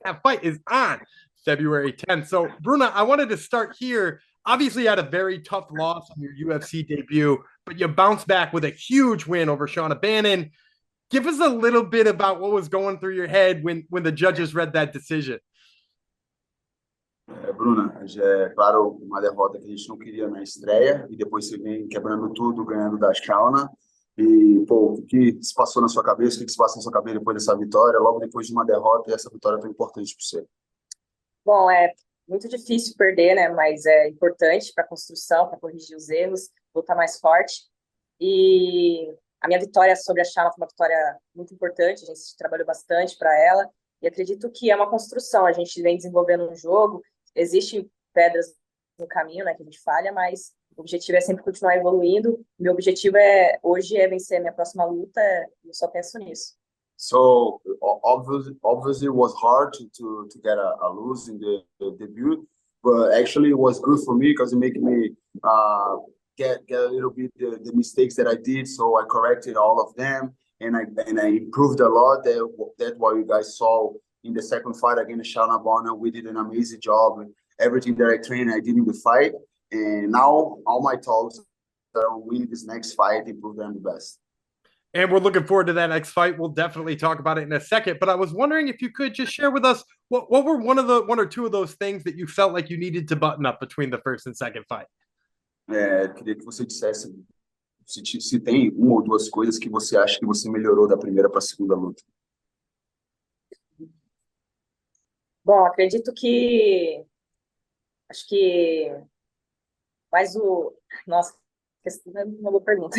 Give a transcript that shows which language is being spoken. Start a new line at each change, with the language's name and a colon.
English: That fight is on February 10th. So, Bruna, I wanted to start here. Obviously, you had a very tough loss on your UFC debut, but you bounced back with a huge win over Shauna Bannon. Give us a little bit about what was going through your head when the judges read that decision.
Portuguese: Bruna, é claro, uma derrota que a gente não queria na estreia, e depois você vem quebrando tudo, ganhando da Shauna. E, pô, o que se passou na sua cabeça, o que se passa na sua cabeça depois dessa vitória, logo depois de uma derrota, e essa vitória tão importante para você? Bom, é muito difícil perder, né? Mas é importante para a construção, para corrigir os erros, lutar mais forte. E a minha vitória sobre a Chala foi uma vitória muito importante. A gente trabalhou bastante para ela e acredito que é uma construção. A gente vem desenvolvendo um jogo. Existem pedras no caminho, né? Que a gente falha, mas o objetivo é sempre continuar evoluindo. Meu objetivo hoje é vencer a minha próxima luta. Eu só penso nisso.
English: So obviously it was hard to get a lose in the debut, but actually it was good for me because it made me get a little bit the mistakes that I did. So I corrected all of them, and I improved a lot. That's what you guys saw in the second fight against Shauna Bonner. We did an amazing job. Everything that I trained, I did in the fight, and now all my talks are on winning this next fight, improve them the best. And we're looking forward to that next fight. We'll definitely talk about it in a second. But I was wondering if you could just share with us what were one or two of those things that you felt like you needed to button up between the first and second fight.
Portuguese: Queria que você dissesse se tem uma ou duas coisas que você acha que você melhorou da primeira para a segunda luta. Bom, acredito que acho que mais o nossa, é uma boa pergunta.